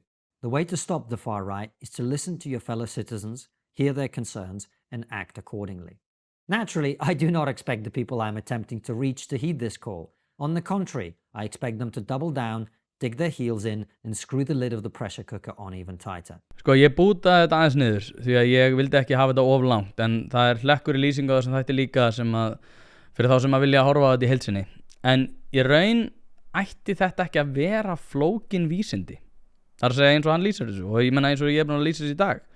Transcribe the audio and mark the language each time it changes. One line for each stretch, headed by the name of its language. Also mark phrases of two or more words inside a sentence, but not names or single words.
English: The way to stop the far right is to listen to your fellow citizens, hear their concerns, and act accordingly. Naturally, I do not expect the people I'm attempting to reach to heed this call. On the contrary, I expect them to double down, dig their heels in, and screw the lid of the pressure cooker on even tighter.
Icelandic: Sko, ég bútaði þetta aðeins niður því að ég vildi ekki hafa þetta of langt, en það er hlekkur í lýsingu á þessum þætti líka sem að fyrir þá sem að vilja horfa á þetta í heild sinni. En í raun ætti þetta ekki að vera flókin vísindi. Það er að segja eins og hann lýsir þessu og ég menna eins og ég er búin að lýsa þessu í dag.